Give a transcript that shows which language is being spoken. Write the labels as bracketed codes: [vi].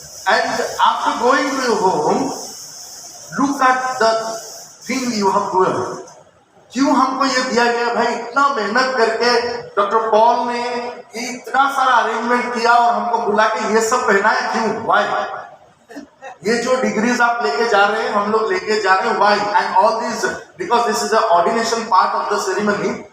[en] And after going to your home, look at the thing you have worn. [hi] क्यों हमको ये दिया गया भाई? इतना मेहनत करके डॉक्टर पॉल ने इतना सारा अरेंजमेंट किया और हमको बुला के ये सब पहना है, क्यों? [en] Why? [hi] ये जो डिग्रीज आप लेके जा रहे हैं, हम लोग लेके जा रहे हैं, [en] why? And all these, because this is the ordination part of the ceremony.